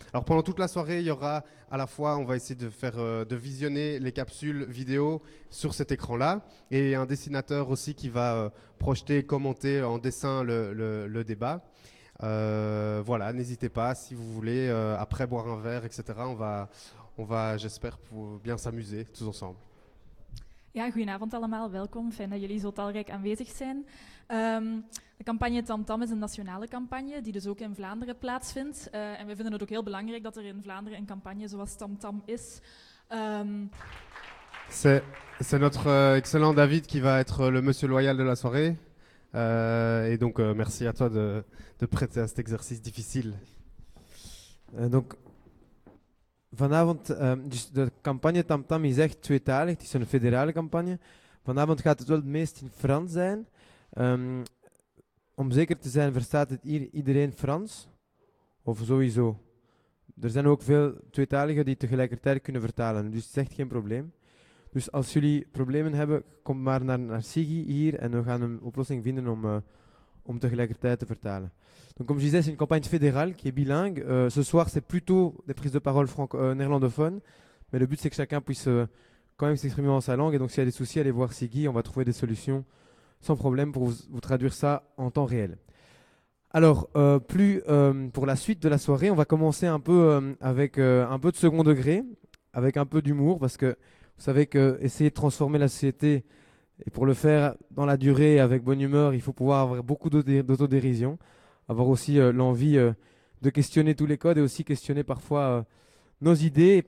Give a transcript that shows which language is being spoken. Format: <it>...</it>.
<fr>Alors pendant toute la soirée, il y aura à la fois, on va essayer de visionner les capsules vidéo sur cet écran-là. Et un dessinateur aussi qui va projeter, commenter en dessin le débat. Voilà, n'hésitez pas si vous voulez après boire un verre, etc. On va, j'espère, bien s'amuser tous ensemble.</fr> <nl>Ja, goedenavond allemaal, welkom. Fijn dat jullie zo talrijk aanwezig zijn. De campagne Tam Tam is een nationale campagne die dus ook in Vlaanderen plaatsvindt. En we vinden het ook heel belangrijk dat er in Vlaanderen een campagne zoals Tam Tam is.</nl> <fr>C'est notre excellent David qui va être le monsieur loyal de la soirée. Et donc, merci à toi de prêter à cet exercice difficile. Donc,</fr> <nl>Vanavond, dus de campagne Tam Tam is echt tweetalig. Het is een federale campagne. Vanavond gaat het wel het meest in Frans zijn. Om zeker te zijn, verstaat het hier iedereen Frans? Of sowieso? Er zijn ook veel tweetaligen die tegelijkertijd kunnen vertalen. Dus het is echt geen probleem. Dus als jullie problemen hebben, kom maar naar Sigi hier en we gaan een oplossing vinden om, om tegelijkertijd te vertalen.</nl> <fr>Donc, comme je disais, c'est une campagne fédérale qui est bilingue. Ce soir, c'est plutôt des prises de parole néerlandophones. Mais le but, c'est que chacun puisse quand même s'exprimer dans sa langue. Et donc, s'il y a des soucis, allez voir Sigi. On va trouver des solutions sans problème pour vous traduire ça en temps réel. Alors, pour la suite de la soirée, on va commencer un peu avec un peu de second degré, avec un peu d'humour, parce que vous savez qu'essayer de transformer la société, et pour le faire dans la durée, avec bonne humeur, il faut pouvoir avoir beaucoup d'autodérision, avoir aussi l'envie de questionner tous les codes et aussi questionner parfois nos idées.</fr>